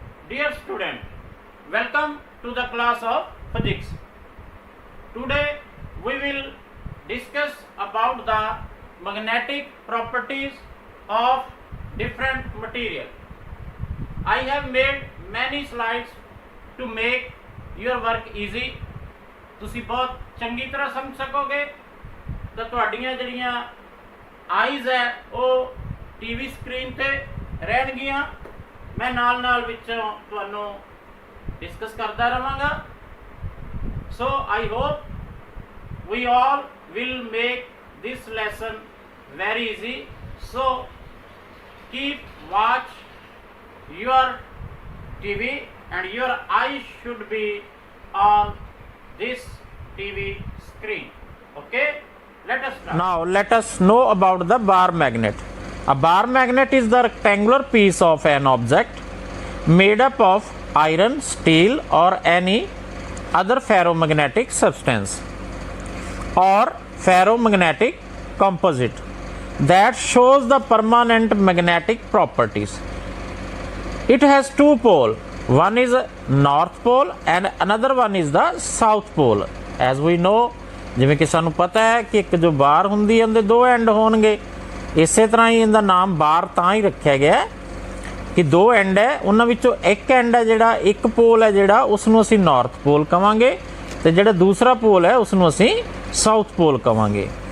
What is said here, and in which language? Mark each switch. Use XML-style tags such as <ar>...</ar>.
<en>Dear student, welcome to the class of physics. Today we will discuss about the magnetic properties of different material. I have made many slides to make your work easy.</en> <pa>ਤੁਸੀਂ ਬਹੁਤ ਚੰਗੀ ਤਰ੍ਹਾਂ ਸਮਝ ਸਕੋਗੇ ਤਾਂ ਤੁਹਾਡੀਆਂ ਜਿਹੜੀਆਂ eyes ਹੈ ਉਹ ਟੀਵੀ ਸਕਰੀਨ ਤੇ ਰਹਿਣਗੀਆਂ। मैं नाल नाल विचों तुहानू डिस्कस करता रहांगा।</pa> <en>So I hope we all will make this lesson very easy. So keep watch your TV and your eye should be on this TV screen. Okay, let us start. Now let us know about the bar magnet. A bar magnet is the rectangular piece of an object made up of iron, steel or any other ferromagnetic substance or ferromagnetic composite that shows the permanent magnetic properties. It has two poles. One is north pole and another one is the south pole. As we know,</en> <pa>ਜਿਵੇਂ ਕਿ ਸਾਨੂੰ ਪਤਾ ਹੈ ਕਿ ਇੱਕ ਜੋ ਬਾਰ ਹੁੰਦੀ ਹੈ ਉਹਦੇ ਦੋ ਐਂਡ ਹੋਣਗੇ। ਇਸੇ ਤਰ੍ਹਾਂ ਹੀ ਇਹਦਾ ਨਾਮ ਬਾਰ ਤਾਂ ਹੀ ਰੱਖਿਆ ਗਿਆ ਕਿ ਦੋ ਐਂਡ ਹੈ, ਉਹਨਾਂ ਵਿੱਚੋਂ ਇੱਕ ਐਂਡ ਹੈ ਜਿਹੜਾ ਇੱਕ ਪੋਲ ਹੈ ਜਿਹੜਾ ਉਸ ਨੂੰ ਅਸੀਂ ਨਾਰਥ ਪੋਲ ਕਵਾਂਗੇ ਤੇ ਜਿਹੜਾ ਦੂਸਰਾ ਪੋਲ ਹੈ ਉਸ ਨੂੰ ਅਸੀਂ ਸਾਊਥ ਪੋਲ ਕਵਾਂਗੇ।</pa>